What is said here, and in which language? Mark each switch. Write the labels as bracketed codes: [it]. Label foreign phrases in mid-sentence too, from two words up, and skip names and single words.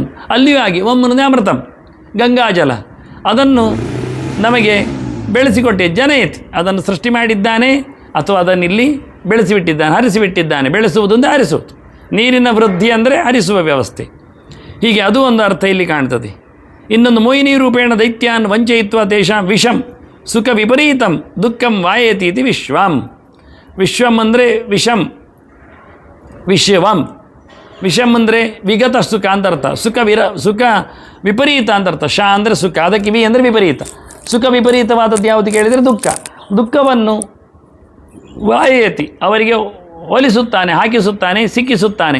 [kn] ಅಲ್ಲಿಯೂ ಆಗಿ ಒಮ್ಮನದೇ ಅಮೃತಂ ಗಂಗಾಜಲ, ಅದನ್ನು ನಮಗೆ ಬೆಳೆಸಿಕೊಟ್ಟೆ ಜನಯತಿ, ಅದನ್ನು ಸೃಷ್ಟಿ ಮಾಡಿದ್ದಾನೆ ಅಥವಾ ಅದನ್ನಿಲ್ಲಿ ಬೆಳೆಸಿಬಿಟ್ಟಿದ್ದಾನೆ, ಹರಿಸಿಬಿಟ್ಟಿದ್ದಾನೆ. ಬೆಳೆಸುವುದು ಅಂದರೆ ಹರಿಸುವುದು, ನೀರಿನ ವೃದ್ಧಿ ಅಂದರೆ ಹರಿಸುವ ವ್ಯವಸ್ಥೆ. ಹೀಗೆ ಅದು ಒಂದು ಅರ್ಥ ಇಲ್ಲಿ ಕಾಣ್ತದೆ. [sa] ಇನ್ನೊಂದು ಮೋಹಿನಿ ರೂಪೇಣ ದೈತ್ಯಾನ್ ವಂಚಯಿತ್ವ ತೇಷಾಂ ವಿಷಂ ಸುಖ ವಿಪರೀತಂ ದುಃಖಂ ವಾಯೇತಿ ಇತಿ ವಿಶ್ವಂ. [kn] ವಿಶ್ವಂ ಅಂದರೆ ವಿಷಂ, ವಿಶ್ವಂ. ವಿಷಂ ಅಂದರೆ ವಿಗತ ಸುಖ ಅಂತ ಅರ್ಥ, ಸುಖ ವಿಪರೀತ ಅಂತ ಅರ್ಥ. ಶ ಅಂದರೆ ಸುಖ, ಅದಕ್ಕೆ ವಿ ಅಂದರೆ ವಿಪರೀತ. ಸುಖ ವಿಪರೀತವಾದದ್ದು ಯಾವುದು ಕೇಳಿದರೆ ದುಃಖವನ್ನು ವಾಯೇತಿ ಅವರಿಗೆ ಹೋಲಿಸುತ್ತಾನೆ, ಹಾಕಿಸುತ್ತಾನೆ, ಸಿಕ್ಕಿಸುತ್ತಾನೆ.